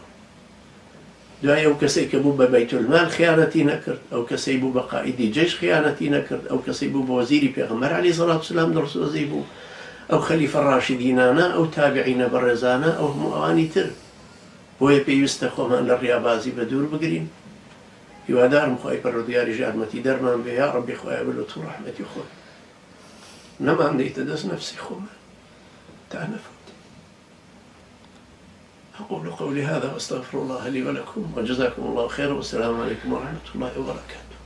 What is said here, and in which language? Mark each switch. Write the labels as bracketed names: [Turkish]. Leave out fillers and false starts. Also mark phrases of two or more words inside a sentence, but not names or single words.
[Central Kurdish] دوای ئەو کەسەی کە بوو بە بەیتولمال خیانەتی نەکرد، ئەو کەسەی بوو بە قائیدی جەیش خیانەتی نەکرد، ئەو کەسەی بوو بە وەزیری پێغەمبەر [Arabic] عەلەیهی سەڵات وسەلام [Central Kurdish] دڵسۆزی بوو، ئەو خەلیفە ڕاشیدینانە، ئەو تابعینە بەڕێزانە، ئەو هەموو ئەوانی تر. بۆیە پێویستە خۆمان لە ڕیابازی بە دوور بگرین. هیوادارم خوای پەروەردگاریش یارمەتی دەرمان بێ. یا ڕەبی خوایە بە لوتف و ڕەحمەتی خۆت نەمان دەیتە دەست نەفسی خۆمان تا نەفوت. [Arabic] أقول قولي هذا وأستغفر الله لي ولكم وجزاكم الله خيرا والسلام عليكم ورحمة الله وبركاته.